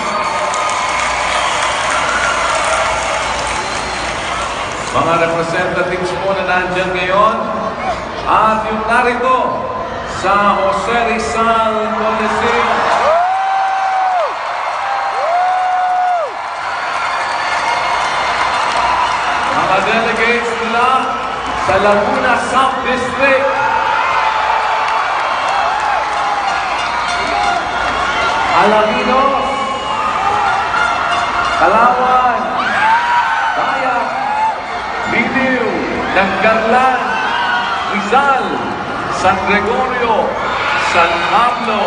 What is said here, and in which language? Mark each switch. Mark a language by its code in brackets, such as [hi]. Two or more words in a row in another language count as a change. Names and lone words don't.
[tl] Mga representatives po na nandyan ngayon, at yung narito sa Jose Rizal Coliseum. Mga delegates nila sa Laguna South District. Alaminos, Kalawan, Dayak, Liliw, Nanggarlan, Rizal, San Gregorio, San Pablo,